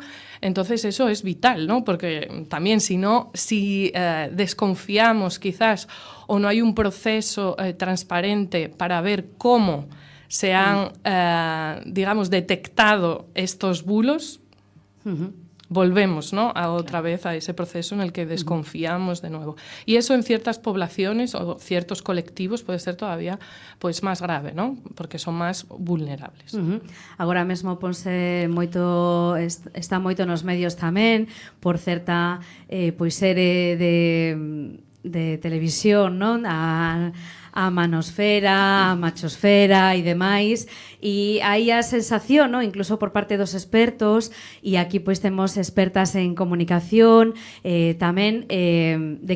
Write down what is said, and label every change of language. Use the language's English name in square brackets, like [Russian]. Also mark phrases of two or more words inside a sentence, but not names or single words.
[Spanish] Entonces eso es vital, ¿no? Porque también si desconfiamos quizás o no hay un proceso transparente para ver cómo se han, digamos, detectado estos bulos, volvemos, ¿no?, otra vez a ese proceso en el que desconfiamos de nuevo. Y eso en ciertas poblaciones o ciertos colectivos puede ser todavía pues más grave, ¿no?, [Galician] porque son máis vulnerables. Agora mesmo ponse moito, está moito nos medios tamén por certa pois serie de televisión, non? A manosfera, a machosfera e demais, e hai a sensación, ¿no?, incluso por parte dos expertos, e aquí pois temos expertas en comunicación tamén, de